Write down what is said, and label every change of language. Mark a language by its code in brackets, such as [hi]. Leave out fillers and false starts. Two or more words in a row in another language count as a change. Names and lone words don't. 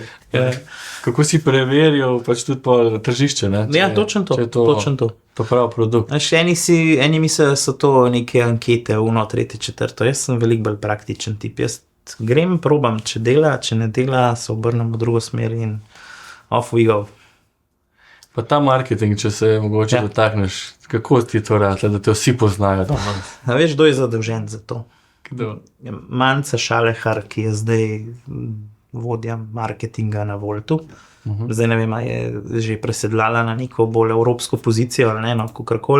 [sl] Kako si preveril pač tudi po tržišče, ne? Točno to. Pa prav produkt. Eni mislijo, da so to neke ankete, 1, 3, 4. Jaz sem veliko bolj praktičen tip. Jaz grem, probam, če dela, če ne dela, se obrnem v drugo smer in [en] off we go. [sl] Pa ta marketing, če se mogoče dotakneš, kako ti to rade, da te vsi poznajo? Veš, kdo je zadolžen za to? Kdo? Manca Šalehar, ki je zdaj vodja marketinga na Voltu. Zdaj ne vem, je že presedlala na neko bolj evropsko pozicijo ali ne, kakorkoli.